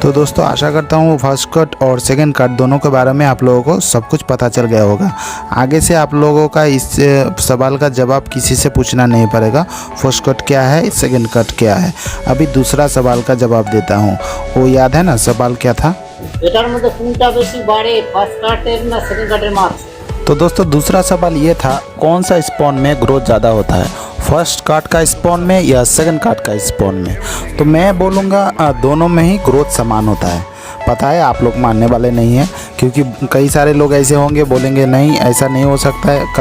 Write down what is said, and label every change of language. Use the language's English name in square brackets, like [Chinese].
[Hindi] तो दोस्तों, आशा करता हूँ फर्स्ट कट और सेकंड कट दोनों के बारे में आप लोगों को सब कुछ पता चल गया होगा। आगे से आप लोगों का इस सवाल का जवाब किसी से पूछना नहीं पड़ेगा, फर्स्ट कट क्या है, सेकंड कट क्या है। अभी दूसरा सवाल का जवाब देता हूँ। वो याद है ना, सवाल क्या था? [Bangla] এটার মধ্যে কোনটা বেশি বাড়ে, ফার্স্ট কাটের না সেকেন্ড কাটের মাছ? [Hindi] तो दोस्तों, दूसरा सवाल ये था, कौन सा स्पॉन में ग्रोथ ज़्यादा होता है, फर्स्ट काट का स्पॉन में या सेकंड काट का स्पॉन में? तो मैं बोलूँगा दोनों में ही ग्रोथ समान होता है। पता है आप लोग मानने वाले नहीं हैं, क्योंकि कई सारे लोग ऐसे होंगे बोलेंगे नहीं ऐसा नहीं हो सकता है।